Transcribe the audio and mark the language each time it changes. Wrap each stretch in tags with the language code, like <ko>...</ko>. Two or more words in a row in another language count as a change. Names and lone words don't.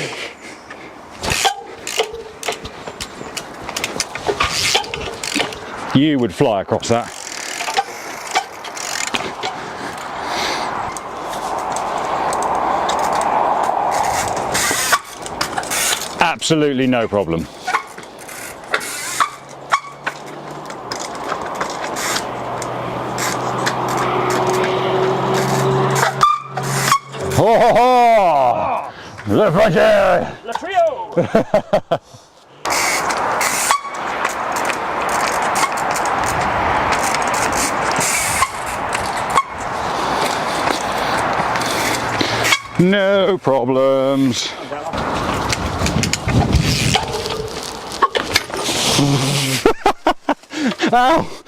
<en>You would fly across that. Absolutely no problem. Ho ho ho!</en> <fr>Le Frontier! Le trio!</fr> <en>No problems. Ow!</en>